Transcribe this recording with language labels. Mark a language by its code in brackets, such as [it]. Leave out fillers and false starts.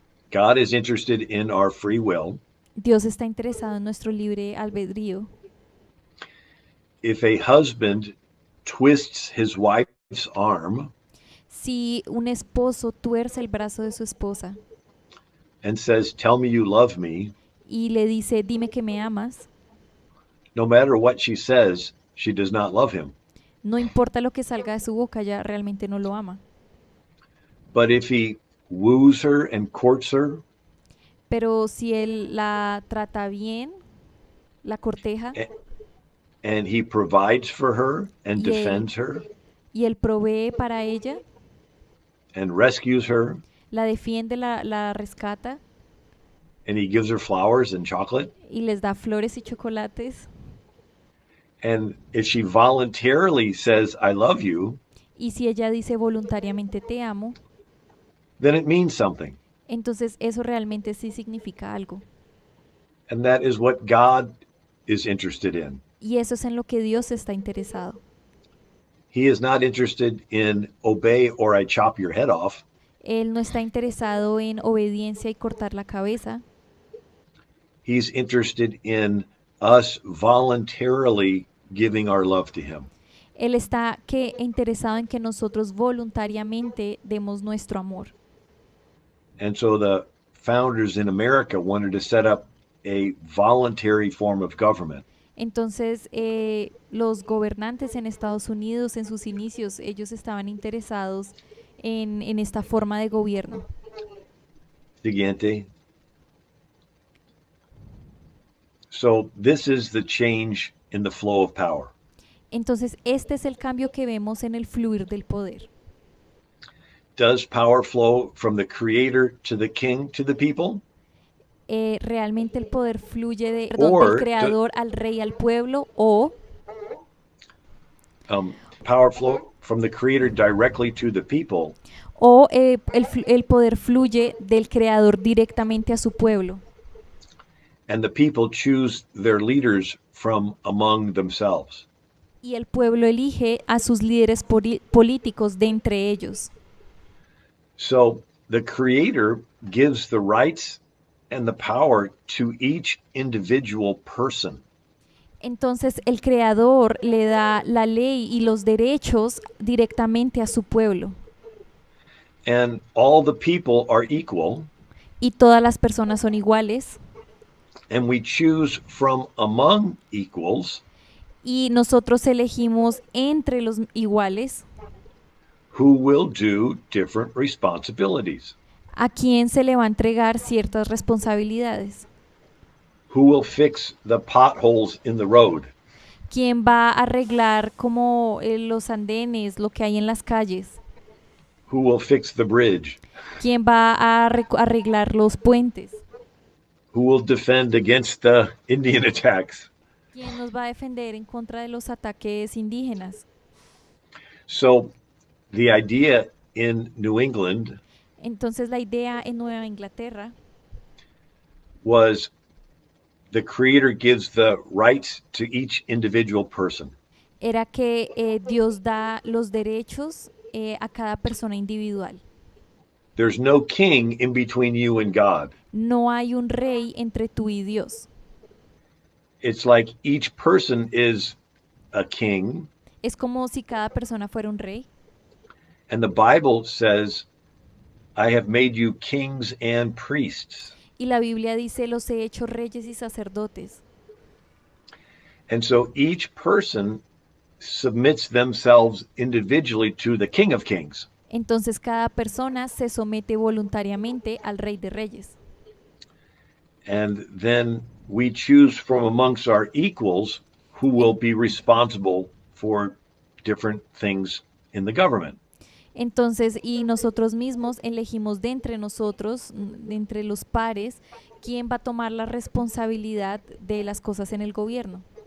[en] God is interested in our free will. [es] Dios está interesado en nuestro libre albedrío. [en] If a husband twists his wife's arm [es] Si un esposo tuerce el brazo de su esposa [en] and says, "Tell me you love me," [es] y le dice, dime que me amas, [en] no matter what she says, she does not love him. [es] no importa lo que salga de su boca, ya realmente no lo ama. [en] But if he woos her and courts her [es] Pero si él la trata bien, la corteja [en] and he provides for her and [es] y él, [en] defends her [es] y él provee para ella, [en] and rescues her [es] la defiende, la rescata [en] and he gives her flowers and chocolate, [es] y les da flores y chocolates, [en] and if she voluntarily says, "I love you," [es] y si ella dice voluntariamente te amo, [en] then it means something. [es] entonces eso realmente sí significa algo. [en] And that is what God is interested in. [es] Y eso es en lo que Dios está interesado. [en] He is not interested in obey or I chop your head off. [es] Él no está interesado en obediencia y cortar la cabeza. [en] He's interested in us voluntarily giving our love to him. [es] Él está interesado en que nosotros voluntariamente demos nuestro amor. [en] And so the founders in America wanted to set up a voluntary form of government. [es] Entonces, los gobernantes en Estados Unidos, en sus inicios, ellos estaban interesados en esta forma de gobierno. Siguiente. [en] So this is the change in the flow of power. [es] Entonces, este es el cambio que vemos en el fluir del poder. [en] Does power flow from the creator to the king to the people? [es] Realmente el poder fluye del [en] Or [es] creador al rey, al pueblo, o [en] power flow from the creator directly to the people? [es] El poder fluye del creador directamente a su pueblo. [en] And the people choose their leaders from among themselves. [es] Y el pueblo elige a sus líderes políticos de entre ellos. [en] So the creator gives the rights and the power to each individual person. [es] Entonces el creador le da la ley y los derechos directamente a su pueblo. [en] And all the people are equal. [es] Y todas las personas son iguales. [en] And we choose from among equals. [es] Y nosotros elegimos entre los iguales [en] who will do different responsibilities, [es] a quién se le va a entregar ciertas responsabilidades, [en] who will fix the potholes in the road, [es] quién va a arreglar como los andenes, lo que hay en las calles, [en] who will fix the bridge, [es] quién va a arreglar los puentes, [en] who will defend against the Indian attacks. [es] quién nos va a defender en contra de los ataques indígenas. [en] So the idea in New England [es] Entonces la idea en Nueva Inglaterra [en] was the creator gives the rights to each individual person. [es] era que Dios da los derechos a cada persona individual. [en] There's no king in between you and God. [es] No hay un rey entre tú y Dios. [en] It's like each person is a king, [es] Es como si cada persona fuera un rey. [en] and the Bible says, I have made you kings and priests. [es] Y la Biblia dice, los he hecho reyes y sacerdotes. [en] And so each person submits themselves individually to the King of Kings. [es] Entonces cada persona se somete voluntariamente al Rey de Reyes. [en] And then we choose from amongst our equals who will be responsible for different things in the government. [es] Entonces, y nosotros mismos elegimos de entre nosotros, de entre los pares, quién va a tomar la responsabilidad de las cosas en el gobierno.